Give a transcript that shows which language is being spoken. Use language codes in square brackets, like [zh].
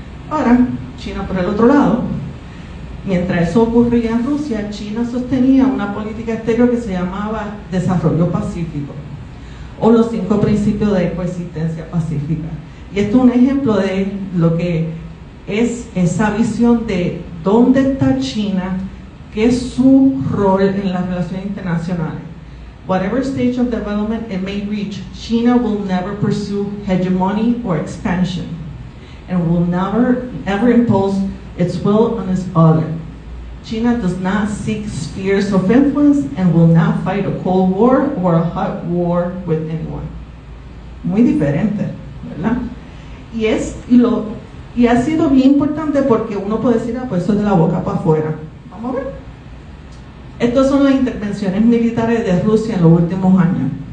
[es] Ahora, China por el otro lado, mientras eso ocurría en Rusia, China sostenía una política exterior que se llamaba Desarrollo Pacífico, o los 5 principios de coexistencia pacífica. Y esto es un ejemplo de lo que es esa visión de dónde está China, qué es su rol en las relaciones internacionales. [en] whatever stage of development it may reach, China will never pursue hegemony or expansion, and will never ever impose its will on its other. China does not seek spheres of influence and will not fight a cold war or a hot war with anyone. [es] Muy diferente, ¿verdad? Y ha sido bien importante porque uno puede decir, pues eso es de la boca para afuera. Vamos a ver. Estas son las intervenciones militares de Rusia en los últimos años.